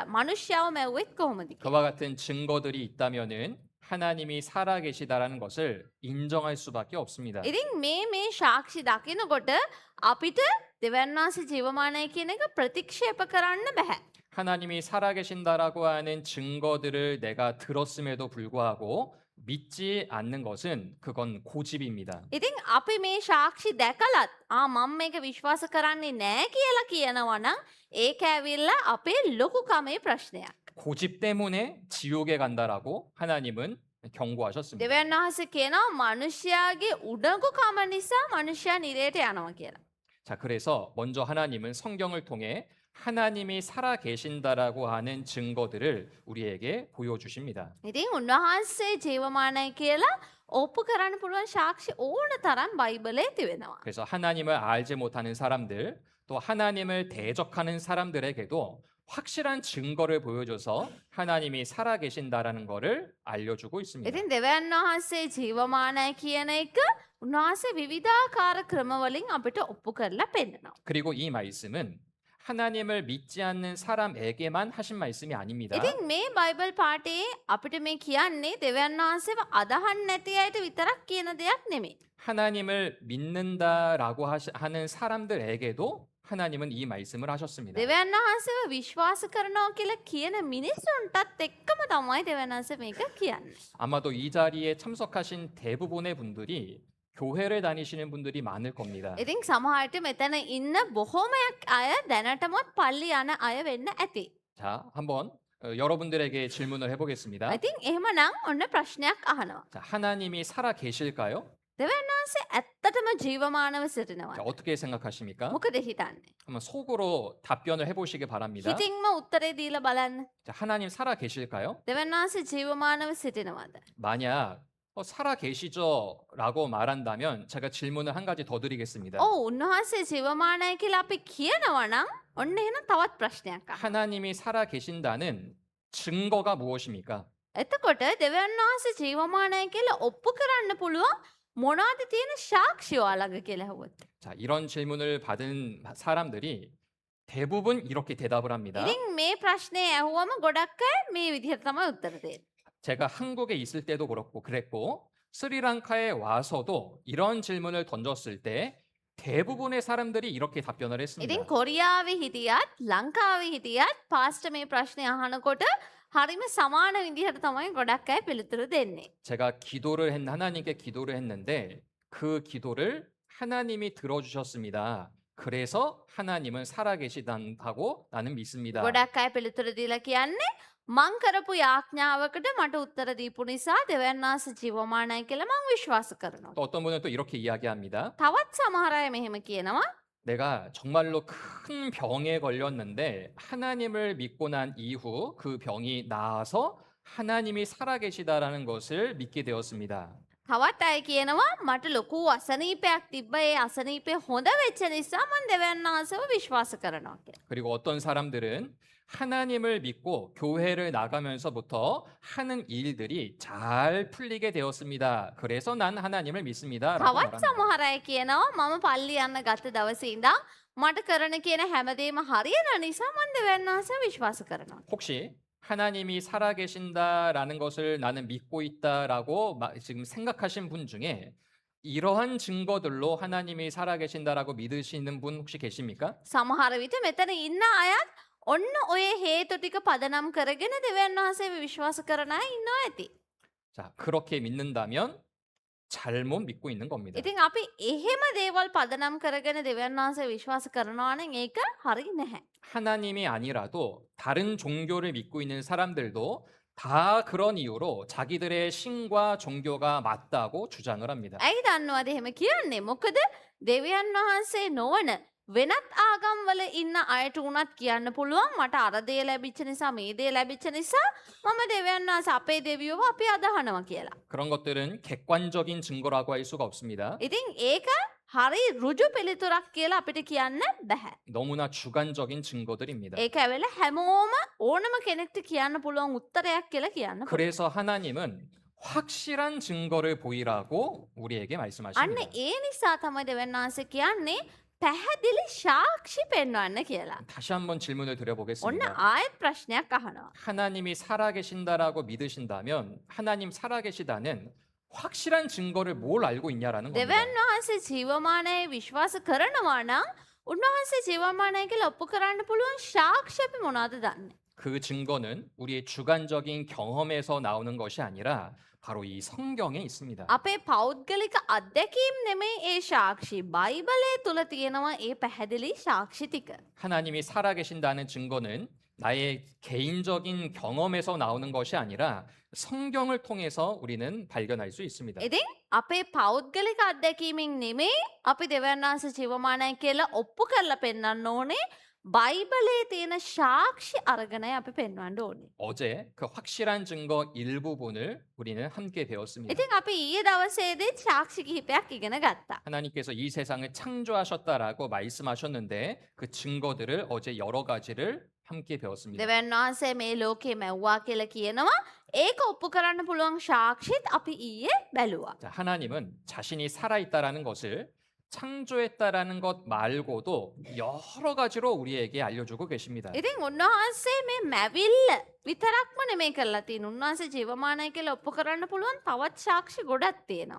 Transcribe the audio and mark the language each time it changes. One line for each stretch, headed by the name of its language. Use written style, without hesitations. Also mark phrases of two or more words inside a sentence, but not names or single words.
Sinhala: මිනිස්යාව මැව්වෙත් කොහොමද කියලා.
Korean: 그와 같은 증거들이 있다면은 하나님이 살아 계시다라는 것을 인정할 수밖에 없습니다.
Sinhala: ඉතින් මේ සාක්ෂි දකිනකොට අපිට දෙවියන් වහන්සේ ජීවමානයි කියන එක ප්‍රතික්ෂේප කරන්න බෑ.
Korean: 하나님이 살아 계신다라고 하는 증거들을 내가 들었음에도 불구하고 믿지 않는 것은 그건 고집입니다.
Sinhala: ඉතින් අපි මේ සාක්ෂි දැකලත් මම මේක විශ්වාස කරන්නේ නෑ කියලා කියනවා නම් ඒක ඇවිල්ලා අපේ ලොකුකමේ ප්‍රශ්නයක්.
Korean: 고집 때문에 지옥에 간다라고 하나님은 경고하셨습니다.
Sinhala: දෙවියන් වහන්සේ කියනවා මිනිස්යාගේ උඩඟුකම නිසා මිනිස්යා නිරයට යනවා කියලා.
Korean: 자, 그래서 먼저 하나님은 성경을 통해 하나님이 살아 계신다라고 하는 증거들을 우리에게 보여주십니다.
Sinhala: ඉතින් උන්වහන්සේ ජීවමානයි කියලා ඔප්පු කරන්න පුළුවන් සාක්ෂි ඕන තරම් බයිබලයේ තිබෙනවා.
Korean: 그래서 하나님을 알지 못하는 사람들, 또 하나님을 대적하는 사람들에게도 확실한 증거를 보여줘서 하나님이 살아 계신다라는 것을 알려주고 있습니다.
Sinhala: ඉතින් දෙවියන් වහන්සේ ජීවමානයි කියන එක උන්වහන්සේ විවිධාකාර ක්‍රමවලින් අපිට ඔප්පු කරලා පෙන්නනවා.
Korean: 그리고 이 말씀은 하나님을 믿지 않는 사람에게만 하신 말씀이 아닙니다.
Sinhala: ඉතින් මේ බයිබල් පාඨයේ අපිට මේ කියන්නේ දෙවියන් වහන්සේව අදහන් නැති අයට විතරක් කියන දෙයක් නෙමෙයි.
Korean: 하나님을 믿는다라고 하는 사람들에게도 하나님은 이 말씀을 하셨습니다.
Sinhala: දෙවියන් වහන්සේව විශ්වාස කරනවා කියලා කියන මිනිස්සුන්ටත් එක්කම තමයි දෙවියන් වහන්සේ මේක කියන්නේ.
Korean: 아마도 이 자리에 참석하신 대부분의 분들이 교회를 다니시는 분들이 많을 겁니다.
Sinhala: ඉතින් සමහරට මෙතන ඉන්න බොහෝමයක් අය දැනටමත් පල්ලි යන අය වෙන්න ඇති.
Korean: 자, 한번 여러분들에게 질문을 해보겠습니다.
Sinhala: ඉතින් එහෙමනම් ඔන්න ප්‍රශ්නයක් අහනවා.
Korean: 자, 하나님이 살아 계실까요?
Sinhala: දෙවියන් වහන්සේ ඇත්තටම ජීවමානව
Korean: 자,
Sinhala: සිටිනවා.
Korean: 어떻게 생각하십니까?
Sinhala: මොකද හිතන්නේ?
Korean: 한번 속으로 답변을 해보시기 바랍니다.
Sinhala: හිතින්ම උත්තරේ දීලා බලන්න.
Korean: 자, 하나님 살아 계실까요?
Sinhala: දෙවියන් වහන්සේ ජීවමානව සිටිනවද?
Korean: 만약 살아 계시죠? 라고 말한다면 제가 질문을 한 가지 더 드리겠습니다.
Sinhala: උන්වහන්සේ ජීවමානයි කියලා අපි කියනවා නම් ඔන්න එහෙනම් තවත් ප්‍රශ්නයක් අහන්න.
Korean: 하나님이 살아 계신다는 증거가 무엇입니까?
Sinhala: එතකොට දෙවියන් වහන්සේ ජීවමානයි කියලා ඔප්පු කරන්න පුළුවන් මොනවද තියෙන සාක්ෂි ඔයාලඟ කියලා ඇහුවොත්.
Korean: 자, 이런 질문을 받은 사람들이 대부분 이렇게 대답을 합니다.
Sinhala: ඉතින් මේ ප්‍රශ්නේ ඇහුවම ගොඩක් අය මේ විදිහට තමයි උත්තර දෙන්නේ.
Korean: 제가 한국에 있을 때도 그렇고 그랬고 스리랑카에 와서도 이런 질문을 던졌을 때 대부분의 사람들이 이렇게 답변을
Sinhala: ඉතින්
Korean: 했습니다.
Sinhala: කොරියාවේ හිටියත් ලංකාවේ හිටියත් පාස්ට මේ ප්‍රශ්නය අහනකොට හරිම සමාන විදිහට තමයි ගොඩක් අය පිළිතුරු දෙන්නේ.
Korean: 제가 하나님께 기도를 했는데 그 기도를 하나님이 들어주셨습니다. 그래서 하나님은 살아계시다고 나는 믿습니다.
Sinhala: ගොඩක් අය පිළිතුරු දීලා කියන්නේ මං කරපු යාඥාවකට මට උත්තර දීපු නිසා දෙවියන් වහන්සේ ජීවමානයි කියලා මං විශ්වාස කරනවා.
Korean: 또 어떤 분은 또 이렇게 이야기합니다.
Sinhala: තවත් සමහර අය මෙහෙම කියනවා
Korean: 내가 정말로 큰 병에 걸렸는데 하나님을 믿고 난 이후 그 병이 나아서 하나님이 살아계시다라는 것을 믿게 되었습니다.
Sinhala: තවත් අය කියනවා මට ලොකු අසනීපයක් තිබ්බ ඒ අසනීපය හොඳ වෙච්ච නිසා මං දෙවියන් වහන්සේව විශ්වාස කරනවා කියලා.
Korean: 그리고 어떤 사람들은 하나님을 믿고 교회를 나가면서부터 하는 일들이 잘 풀리게 되었습니다. 그래서 난 하나님을 믿습니다. 라고
Sinhala: තවත්
Korean: 말합니다.
Sinhala: සමහර අය කියනවා මම පල්ලි යන්න ගත්ත දවසේ ඉඳන් මට කරන කියන හැමදේම හරියන නිසා මං දෙවියන් වහන්සේව විශ්වාස කරනවා.
Korean: 혹시 하나님이 살아계신다라는 것을 나는 믿고 있다라고 지금 생각하신 분 중에 이러한 증거들로 하나님이 살아계신다라고 믿으시는 분 혹시 계십니까?
Sinhala: සමහර විට මෙතන ඉන්න අයත් ඔන්න ඔය හේතු ටික පදනම් කරගෙන දෙවියන් වහන්සේව විශ්වාස කරන අය ඉන්නවා ඇති.
Korean: 자, 그렇게 믿는다면 잘못 믿고 있는 겁니다.
Sinhala: ඉතින් අපි එහෙම දේවල් පදනම් කරගෙන දෙවියන් වහන්සේ විශ්වාස කරනවා නම් ඒක හරි නැහැ.
Korean: 하나님이 아니라도 다른 종교를 믿고 있는 사람들도 다 그런 이유로 자기들의 신과 종교가 맞다고 주장을 합니다.
Sinhala: ඇයි දන්නවද එහෙම කියන්නේ? මොකද දෙවියන් වහන්සේ නොවන වෙනත් ආගම්වල ඉන්න අයට උනත් කියන්න පුළුවන් මට අර දේ ලැබිච්ච නිසා මේ දේ ලැබිච්ච නිසා මම දෙවියන් වහන්සේ අපේ දෙවියෝව අපි අදහනවා කියලා.
Korean: 그런 것들은 객관적인 증거라고 할 수가 없습니다.
Sinhala: ඉතින් ඒක හරි රුජු පිළිතුරක් කියලා අපිට කියන්න බෑ.
Korean: 너무나 주관적인 증거들입니다.
Sinhala: ඒක ඇවිල්ලා හැමෝම ඕනම කෙනෙක්ට කියන්න පුළුවන් උත්තරයක් කියලා කියන්න පුළුවන්.
Korean: 그래서 하나님은 확실한 증거를 보이라고 우리에게
Sinhala: අන්න
Korean: 말씀하십니다.
Sinhala: ඒ නිසා තමයි දෙවියන් වහන්සේ කියන්නේ පැහැදිලි සාක්ෂි පෙන්වන්න කියලා.
Korean: 다시 한번 질문을
Sinhala: ඔන්න
Korean: 드려보겠습니다.
Sinhala: ආයෙත් ප්‍රශ්නයක් අහනවා.
Korean: 하나님이 살아계신다라고 믿으신다면 하나님 살아계시다는 확실한 증거를 뭘 알고 있냐라는 겁니다.
Sinhala: දෙවියන් වහන්සේ ජීවමානයි විශ්වාස කරනවා නම් උන්වහන්සේ ජීවමානයි කියලා ඔප්පු කරන්න පුළුවන් සාක්ෂි අපි මොනවද දන්නේ?
Korean: 그 증거는 우리의 주관적인 경험에서 나오는 것이 아니라 바로 이 성경에 있습니다.
Sinhala: අපේ පෞද්ගලික අත්දැකීම් නෙමෙයි ඒ සාක්ෂි. බයිබලයේ තුල තියෙනවා ඒ පැහැදිලි සාක්ෂි ටික.
Korean: 하나님이 살아계신다는 증거는 나의 개인적인 경험에서 나오는 것이 아니라 성경을 통해서 우리는 발견할 수 있습니다.
Sinhala: ඉතින් අපේ පෞද්ගලික අත්දැකීමෙන් නෙමෙයි අපි දෙවියන් වහන්සේ ජීවමානයි කියලා ඔප්පු කරලා පෙන්වන්න ඕනේ. බයිබලයේ තියෙන සාක්ෂි අරගෙනයි අපි පෙන්වන්න ඕනේ.
Korean: 어제 그 확실한 증거 일부분을 우리는 함께 배웠습니다.
Sinhala: ඉතින් අපි ඊයේ දවසේදී සාක්ෂි කිහිපයක් ඉගෙන ගත්තා.
Korean: 하나님께서 이 세상을 창조하셨다라고 말씀하셨는데 그 증거들을 어제 여러 가지를 함께 배웠습니다.
Sinhala: දෙවියන් වහන්සේ මේ ලෝකේ මැව්වා කියලා කියනවා. ඒක ඔප්පු කරන්න පුළුවන් සාක්ෂිත් අපි ඊයේ බැලුවා.
Korean: 자, 하나님은 자신이 살아있다라는 것을 창조했다라는 것 말고도 여러 가지로 우리에게 알려주고 계십니다.
Sinhala: ඉතින් උන්වහන්සේ මේ මැවිල්ල විතරක්ම නෙමෙයි කරලා තියෙන. උන්වහන්සේ ජීවමානයි කියලා ඔප්පු කරන්න පුළුවන් තවත් සාක්ෂි ගොඩක් තියෙනවා.